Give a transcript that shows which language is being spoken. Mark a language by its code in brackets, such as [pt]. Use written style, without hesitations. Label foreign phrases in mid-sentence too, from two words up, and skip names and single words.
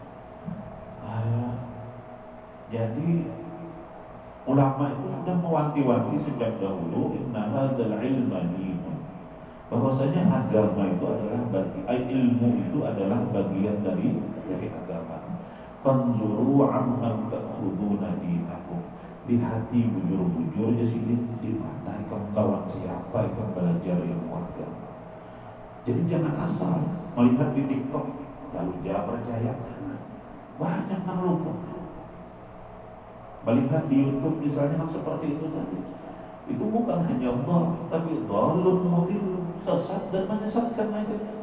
[id] Jadi ulama itu sudah mewanti-wanti sejak dahulu, [ar] إن هذا العلم دين, [id] bahwasanya agama itu adalah ilmu itu adalah bagian dari agama. [ar] فانظروا عمن تأخذون دينكم. [bjn] Lihati bujur-bujur ya sini di mana kawan siapa yang belajar ilmu agama. [id] Jadi jangan asal melihat di TikTok lalu jangan percaya. banyak yang luput. Melihat di YouTube misalnya seperti itu tadi, itu bukan hanya Allah, tapi [ar] ضال مضل, [id] sesat dan menyesatkan lagi.